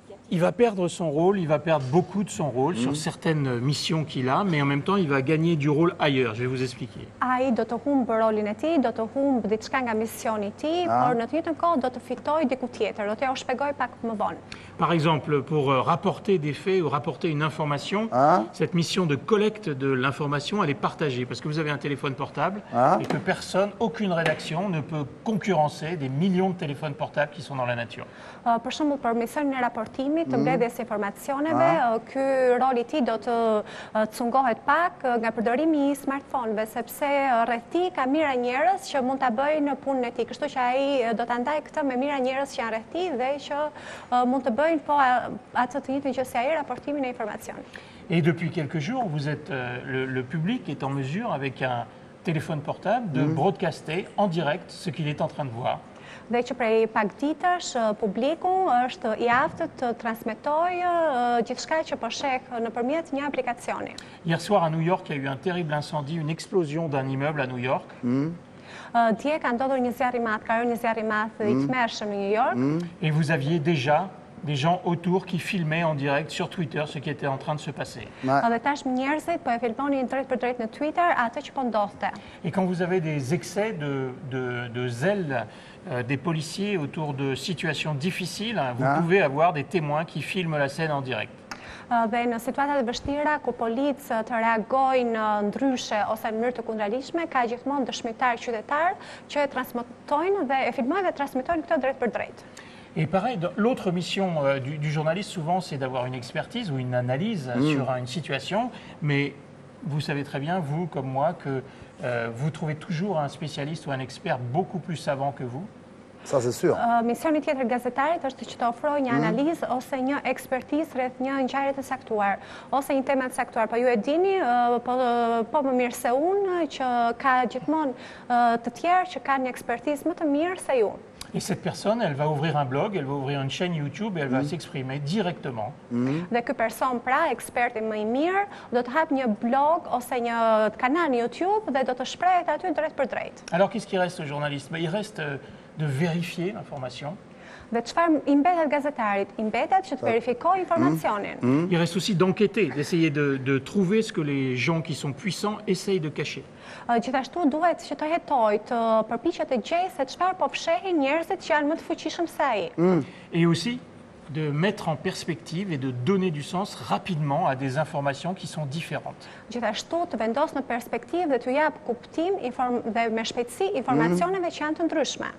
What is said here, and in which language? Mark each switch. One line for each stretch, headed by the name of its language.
French: Il va perdre son rôle, il va perdre beaucoup de son rôle sur certaines missions qu'il a, mais en même temps, il va gagner du rôle ailleurs. Je vais vous expliquer.
Albanian: Ai do të humbë rolin e tij, do të humbë diçka nga misioni I tij, por në të njëjtën kohë do të fitojë diku tjetër. Do t'ja u shpjegoj pak më vonë.
French: Par exemple, pour rapporter des faits ou rapporter une information, cette mission de collecte de l'information, elle est partagée parce que vous avez un téléphone portable et que personne, aucune rédaction ne peut concurrencer des millions de téléphones portables qui sont dans la nature.
Albanian: Për shembull, për misionin e raportimit të mbledhjes informacioneve, ky roli I tij do të cungohet pak nga përdorimi I smartphone-ve, sepse rreth tij ka mira njerëz që mund ta bëjnë punën e tij. Kështu që ai do ta ndajë këtë me mira njerëz që janë rreth tij dhe që mund të bëjnë po atë të njëjtën që si ai raportimin e informacionit.
French: Et depuis quelques jours, vous êtes le public est en mesure avec un téléphone portable de broadcaster en direct ce qu'il est en train de voir.
Albanian: Dhe që prej pak ditësh publiku është I aftët të transmetojë gjithçka që po sheh nëpërmjet një aplikacioni.
French: Hier soir à New York, il y a eu un terrible incendie, une explosion d'un immeuble à New York.
Albanian: Dje ka ndodhur një zjarr I madh, ka rënë një zjarr I madh I tmerrshëm në New York.
French: Et vous aviez déjà des gens autour qui filmaient en direct sur Twitter ce qui était en train de se passer.
Albanian: Dhe tashmë njerëzit po e filmonin drejt për drejt në Twitter atë që po ndodhte.
French: Et quand vous avez des excès de zèle des policiers autour de situations difficiles, vous pouvez avoir des témoins qui filment la scène en direct.
Albanian: Dhe në situatat e vështira ku policë të reagojnë ndryshe ose në mënyrë të kundërligjshme, ka gjithmonë dëshmitar qytetar që e transmetojnë dhe e filmojnë dhe transmetojnë këtë drejt për drejt.
French: Et pareil, l'autre mission du journaliste, souvent, c'est d'avoir une expertise ou une analyse sur une situation, mais vous savez très bien, vous comme moi, que vous trouvez toujours un spécialiste ou un expert beaucoup plus savant que vous. Ça, c'est sûr.
Albanian: Misioni tjetër gazetarit është që të ofrojë një analizë ose një ekspertizë rreth një ngjarje të saktuar ose një teme të saktuar. Po ju e dini, po më mirë se unë, që ka gjithmonë të tjerë që kanë një ekspertizë më të mirë se ju.
French: Et cette personne, elle va ouvrir un blog, elle va ouvrir une chaîne YouTube et elle va s'exprimer directement.
Albanian: Dhe ky person, pra, eksperti më i mirë, do të hap një blog ose një kanal në YouTube dhe do të shprehet aty drejt për drejt.
French: Alors qu'est-ce qui reste au journaliste? Il reste de vérifier l'information.
Albanian: Dhe çfarë i mbetet gazetarit? I mbetet që të verifikojë informacionin.
French: Il reste aussi d'enquêter, d'essayer de trouver ce que les gens qui sont puissants essayent de cacher.
Albanian: Gjithashtu duhet që të hetoj, të përpiqet të gjejë se çfarë po fshehin njerëzit që janë më të fuqishëm se ai.
French: Et aussi de mettre en perspective et de donner du sens rapidement à des informations qui sont différentes.
Albanian: Gjithashtu të vendos në perspektivë dhe të jap kuptim dhe me shpejtësi informacioneve që janë të ndryshme.